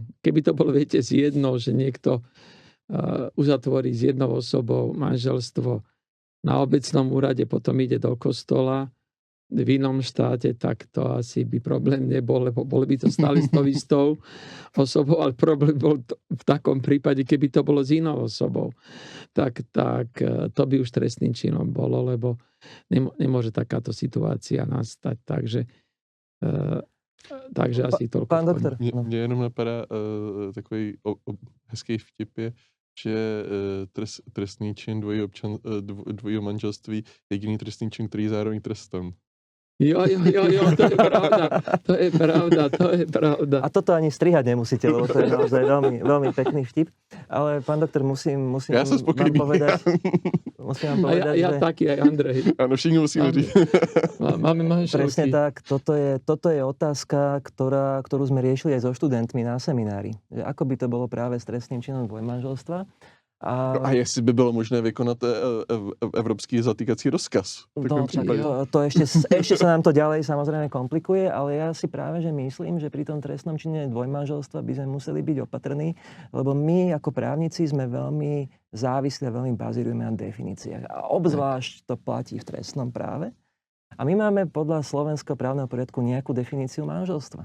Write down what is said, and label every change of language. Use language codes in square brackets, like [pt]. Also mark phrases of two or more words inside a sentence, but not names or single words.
[sk] Keby to bolo, viete, z jednou, že niekto uzatvorí s jednou osobou manželstvo na obecnom úrade, potom ide do kostola v inom štáte, tak to asi by problém nebol, lebo boli by to stále s tou istou osobou, ale problém bol v takom prípade, keby to bolo s inou osobou. Tak to by už trestným činom bolo, lebo nemôže takáto situácia nastať. Takže asi toľko. Pán doktor. [cs] Mně jenom napadá takový hezký vtip je, že trestný čin dvojího manželství je jediný trestný čin, který je zároveň trestem. Jo, to je pravda. [sk] A toto ani strihať nemusíte, lebo to je naozaj veľmi, veľmi pekný vtip. Ale pán doktor, musím ja vám povedať, ja že... taký, aj Andrej. [cs] Áno, všichni musíme říct. Máme manželky. [sk] Presne tak, toto je otázka, ktorú sme riešili aj so študentmi na seminári. Že ako by to bolo práve s trestným činom dvojmanželstva. [cs] A jestli by bylo možné vykonat evropský zatýkací rozkaz. [sk] To ešte sa nám to ďalej samozrejme komplikuje, ale ja si práve že myslím, že pri tom trestnom čine dvojmanželstva by sme museli byť opatrní, lebo my ako právnici sme veľmi závislí a veľmi bazírujeme na definíciách. A obzvlášť to platí v trestnom práve. A my máme podľa slovenského právneho poriadku nejakú definíciu manželstva.